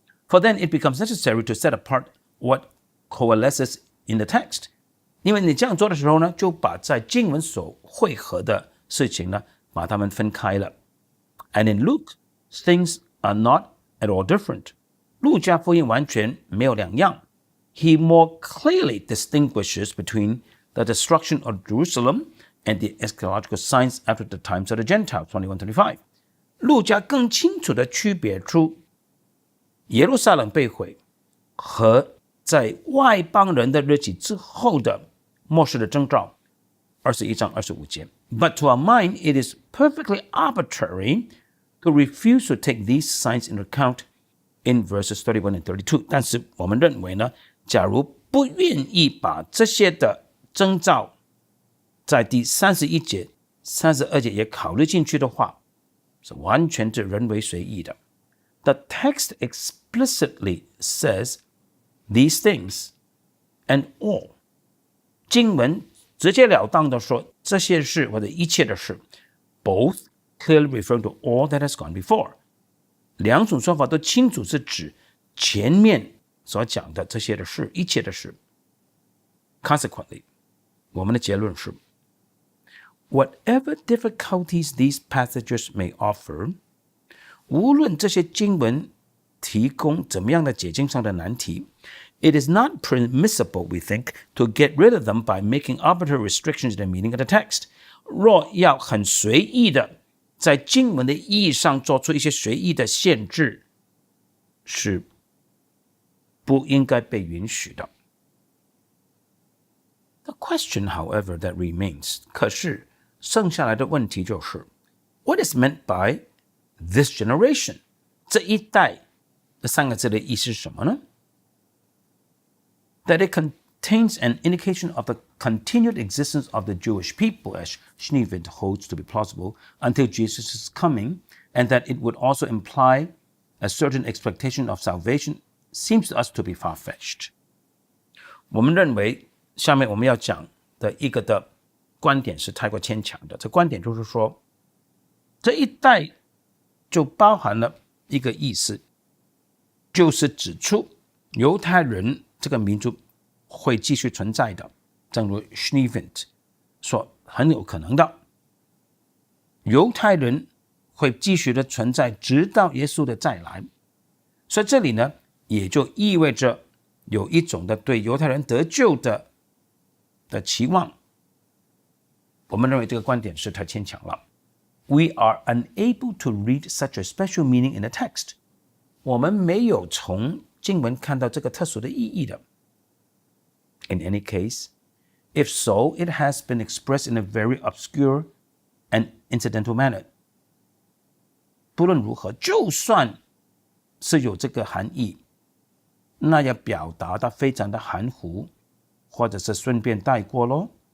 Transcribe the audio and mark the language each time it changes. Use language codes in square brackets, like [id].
[en] For then it becomes necessary to set apart what coalesces in the text。 [zh] 因为你这样做的时候呢，就把在经文所汇合的事情呢，把它们分开了。 [en] And in Luke, things are not at all different。 [zh] 路加福音完全没有两样。 [en] He more clearly distinguishes between the destruction of Jerusalem and the eschatological signs after the times of the Gentiles 21:25。 [zh] 路加更清楚地区别出耶路撒冷被毁和在外邦人的日期之后的末世的征兆21章25节。 [en] But to our mind, it is perfectly arbitrary to refuse to take these signs into account in verses 31 and 32。 [zh] 但是我们认为呢，假如不愿意把这些的征兆在第31节、32节也考虑进去的话，是完全是人为随意的。 [en] The text explicitly says these things and all。 [zh] 经文直截了当的说这些事或者一切的事 ， [en] both clearly referring to all that has gone before。 [zh] 两种说法都清楚是指前面所讲的这些的事，一切的事。 [en] Consequently， [zh] 我们的结论是 [en] ，whatever difficulties these passages may offer， [zh] 无论这些经文提供怎么样的解经上的难题 [en] ，it is not permissible, we think, to get rid of them by making arbitrary restrictions in the meaning of the text。 [zh] 若要很随意的在经文的意义上做出一些随意的限制，是不应该被允许的。 [en] The question, however, that remains， [zh] 可是剩下来的问题就是 [en] ，What is meant by this generation？ [zh] 这一代这三个字的意思是什么呢？ [en] That it contains an indication of the continued existence of the Jewish people, as Schneewitt holds to be plausible, until Jesus' coming, and that it would also imply a certain expectation of salvation, seems to us to be far-fetched。 [zh] 我们认为下面我们要讲的一个的观点是太过牵强的。这观点就是说，这一代就包含了一个意思，就是指出犹太人这个民族会继续存在的，正如 Schneewitt 说，很有可能的，犹太人会继续的存在，直到耶稣的再来。所以这里呢，也就意味着有一种的对犹太人得救的期望。我们认为这个观点是太牵强了。 [en] We are unable to read such a special meaning in the text。 [zh] 我们没有从经文看到这个特殊的意义的。 [en] In any case, if so, it has been expressed in a very obscure and incidental manner。 [zh] 不论如何，就算是有这个含义，那要表达的非常的含糊，或者是顺便带过咯。